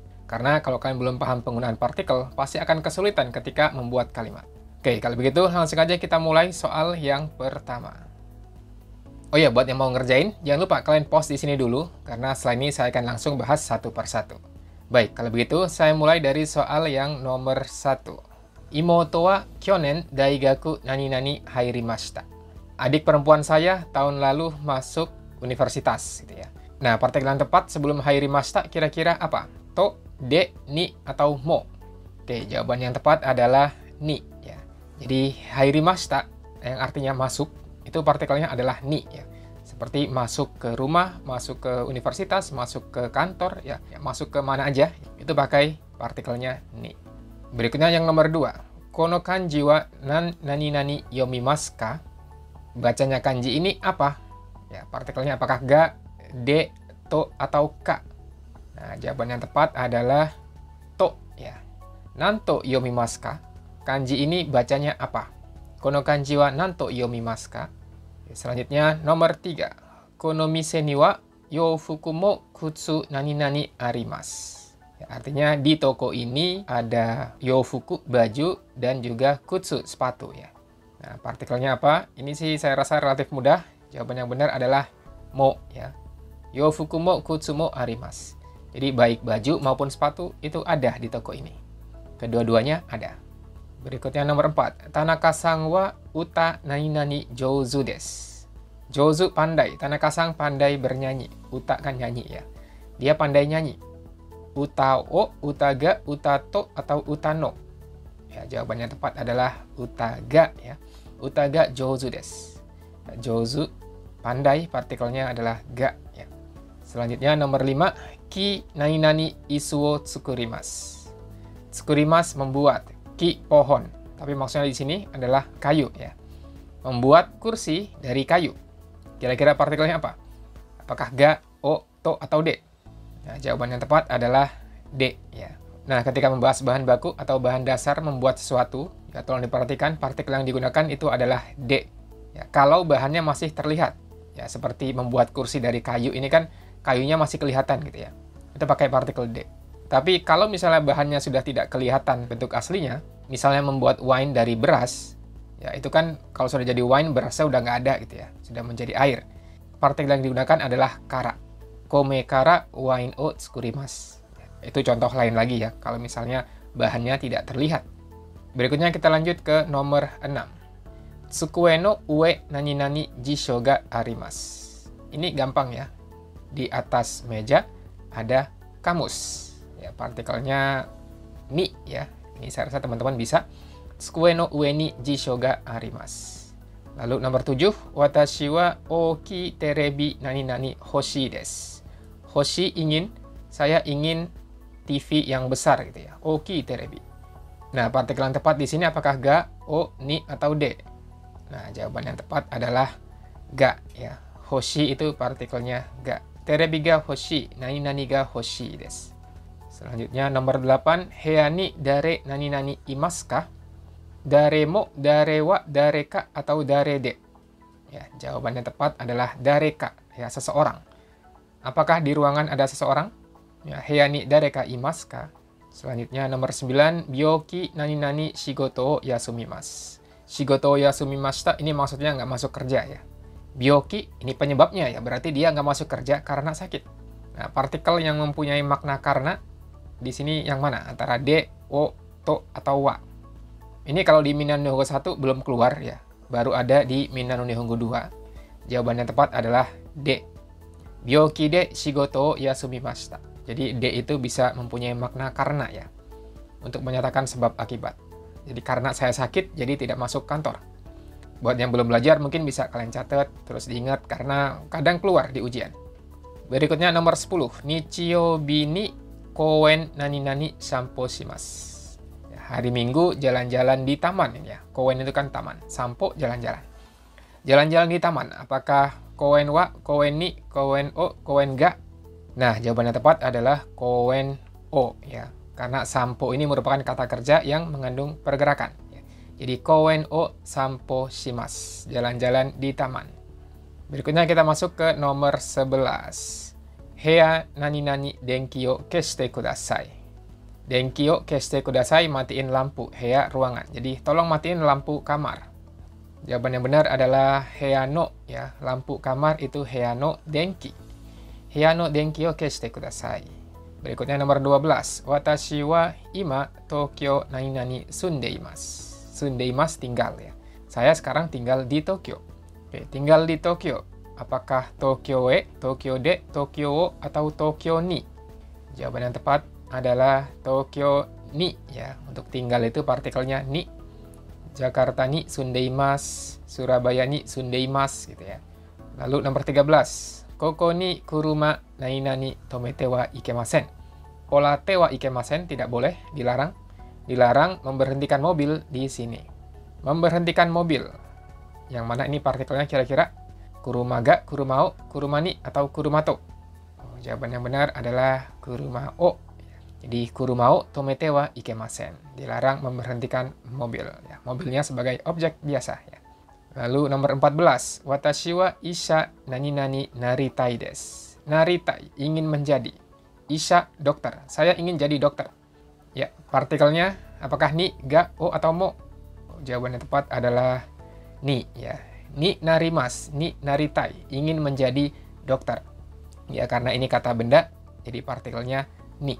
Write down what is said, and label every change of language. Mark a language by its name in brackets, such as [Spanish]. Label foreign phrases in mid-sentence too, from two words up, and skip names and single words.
[Indonesian] Karena kalau kalian belum paham penggunaan partikel, pasti akan kesulitan ketika membuat kalimat. Oke, kalau begitu langsung aja kita mulai soal yang pertama. Oh iya, buat yang mau ngerjain, jangan lupa kalian pause di sini dulu, karena setelah ini saya akan langsung bahas satu persatu. Baik, kalau begitu saya mulai dari soal yang nomor 1. [Japanese] 妹は去年大学なになに入りました. [Indonesian] Adik perempuan saya tahun lalu masuk universitas, gitu ya. Nah, partikel yang tepat sebelum hairimashita kira-kira apa? [Japanese] と、で、に, [Indonesian] atau mo? Oke, jawaban yang tepat adalah ni, ya. Jadi hairimashita yang artinya masuk, itu partikelnya adalah ni, ya. Seperti masuk ke rumah, masuk ke universitas, masuk ke kantor, ya masuk ke mana aja, itu pakai partikelnya ni. Berikutnya yang nomor 2. [Japanese] この漢字はなになに読みますか? [Indonesian] Bacanya kanji ini apa? Ya, partikelnya apakah [Japanese] が、で、と, [Indonesian] atau ka? Nah, jawaban yang tepat adalah to, ya. [Japanese] 何と読みますか? [Indonesian] Kanji ini bacanya apa? [Japanese] この漢字は何と読みますか? [Indonesian] Selanjutnya nomor 3. [Japanese] この店には洋服も靴なになにあります. [Indonesian] Ya, artinya di toko ini ada youfuku, baju, dan juga kutsu, sepatu, ya. Nah, partikelnya apa? Ini sih saya rasa relatif mudah. Jawaban yang benar adalah mo, ya. [Japanese] 洋服も靴もあります. [Indonesian] Jadi baik baju maupun sepatu itu ada di toko ini. Kedua-duanya ada. Berikutnya nomor 4. [Japanese] Tanaka-sanは歌なになに上手です. [Indonesian] Jouzu pandai. Tanaka-san pandai bernyanyi. Uta kan nyanyi, ya. Dia pandai nyanyi. [Japanese] 歌を、歌が、歌と、atau 歌の. [Indonesian] Ya, jawabannya tepat adalah [Japanese] 歌が, [Indonesian] ya. [Japanese] 歌が上手です. [Indonesian] Jouzu pandai, partikelnya adalah ga, ya. Selanjutnya nomor 5. [Japanese] 木なになに椅子を作ります. [Indonesian] Tsukurimasu membuat. Ki pohon, tapi maksudnya di sini adalah kayu, ya. Membuat kursi dari kayu. Kira-kira partikelnya apa? Apakah [Japanese] が、を、と, [Indonesian] atau de? Nah, jawaban yang tepat adalah de, ya. Nah, ketika membahas bahan baku atau bahan dasar membuat sesuatu, ya tolong diperhatikan partikel yang digunakan itu adalah de. Ya, kalau bahannya masih terlihat, ya seperti membuat kursi dari kayu ini kan kayunya masih kelihatan gitu ya. Itu pakai partikel de. Tapi kalau misalnya bahannya sudah tidak kelihatan bentuk aslinya, misalnya membuat wine dari beras, ya itu kan kalau sudah jadi wine, berasnya udah nggak ada gitu ya, sudah menjadi air. Partikel yang digunakan adalah kara. [Japanese] 米からwineを作ります. [Indonesian] Itu contoh lain lagi ya, kalau misalnya bahannya tidak terlihat. Berikutnya kita lanjut ke nomor 6. [Japanese] 机の上なになに辞書があります. [Indonesian] Ini gampang ya. Di atas meja ada kamus. Ya, partikelnya ni, ya. Ini saya rasa teman-teman bisa. [Japanese] 机の上に辞書があります. [Indonesian] Lalu nomor 7. [Japanese] 私は大きいテレビなになに欲しいです. [Indonesian] Hoshi ingin, saya ingin TV yang besar gitu ya. [Japanese] 大きいテレビ. [Indonesian] Nah, partikel yang tepat di sini apakah ga, [Japanese] を、に, [Indonesian] atau de? Nah, jawaban yang tepat adalah ga, ya. Hoshi itu partikelnya ga. [Japanese] テレビが欲しい, なになにが欲しいです. [Indonesian] Selanjutnya nomor 8. [Japanese] 部屋に誰なになにいますか? 誰も、誰は、誰か, [Indonesian] atau [Japanese] 誰で? [Indonesian] Ya, jawabannya tepat adalah [Japanese] 誰か, [Indonesian] ya seseorang. Apakah di ruangan ada seseorang? [Japanese] Ya, 部屋に誰かいますか? [Indonesian] Selanjutnya nomor 9. [Japanese] 病気なになに仕事を休みます. 仕事を休みました [Indonesian] ini maksudnya nggak masuk kerja ya. Byoki ini penyebabnya ya, berarti dia nggak masuk kerja karena sakit. Nah, partikel yang mempunyai makna karena di sini yang mana? Antara [Japanese] で、を、と, [Indonesian] atau wa. Ini kalau di Minnan Nihongo 1 belum keluar ya. Baru ada di Minnan Nihongo 2. Jawaban yang tepat adalah de. [Japanese] 病気で仕事を休みました. [Indonesian] Jadi de itu bisa mempunyai makna karena ya. Untuk menyatakan sebab akibat. Jadi karena saya sakit, jadi tidak masuk kantor. Buat yang belum belajar mungkin bisa kalian catat, terus diingat karena kadang keluar di ujian. Berikutnya nomor 10. [Japanese] 日曜日に公園なになに散歩します. [Indonesian] Ya, hari Minggu jalan-jalan di taman ya. Koen itu kan taman, sampo jalan-jalan. Jalan-jalan di taman, apakah [Japanese] 公園は、公園に、公園を、公園が? [Indonesian] Nah, jawaban yang tepat adalah [Japanese] 公園を [Indonesian] ya. Karena sampo ini merupakan kata kerja yang mengandung pergerakan. [Japanese] Jadi 公園を散歩します. [Indonesian] Jalan-jalan di taman. Berikutnya kita masuk ke nomor 11. [Japanese] 部屋なになに電気を消してください. 電気を消してください, [Indonesian] matiin lampu. Heya, ruangan. Jadi tolong matiin lampu kamar. Jawaban yang benar adalah [Japanese] 部屋の, [Indonesian] ya. Lampu kamar itu [Japanese] 部屋の電気. 部屋の電気を消してください. [Indonesian] Berikutnya nomor 12. [Japanese] 私は今Tokyoなになに住んでいます. [Indonesian] Sundeimasu tinggal, ya. Saya sekarang tinggal di Tokyo. Oke, tinggal di Tokyo. Apakah [Japanese] Tokyo e, Tokyo de, Tokyo o, [Indonesian] atau [Japanese] Tokyo ni? [Indonesian] Jawaban yang tepat adalah [Japanese] Tokyo ni, [Indonesian] ya. Untuk tinggal itu partikelnya ni. [Japanese] Jakarta ni sundeimasu, Surabaya ni sundeimasu, [Indonesian] gitu ya. Lalu nomor 13. [Japanese] ここに車なになに止めてはいけません. おらてはいけません, [Indonesian] tidak boleh, dilarang. Dilarang memberhentikan mobil di sini. Memberhentikan mobil. Yang mana ini partikelnya kira-kira? [Japanese] 車が、車を、車に, [Indonesian] atau kurumato? Jawaban yang benar adalah kurumao. [Japanese] Jadi 車を止めてはいけません. [Indonesian] Dilarang memberhentikan mobil. Ya, mobilnya sebagai objek biasa. Ya. Lalu nomor 14. [Japanese] 私は医者なになになりたいです. [Indonesian] Naritai, ingin menjadi. Isha, dokter. Saya ingin jadi dokter. Ya, partikelnya apakah [Japanese] に、が、を, [Indonesian] atau mo? Jawaban yang tepat adalah ni, ya. [Japanese] になります、になりたい, [Indonesian] ingin menjadi dokter. Ya, karena ini kata benda, jadi partikelnya ni.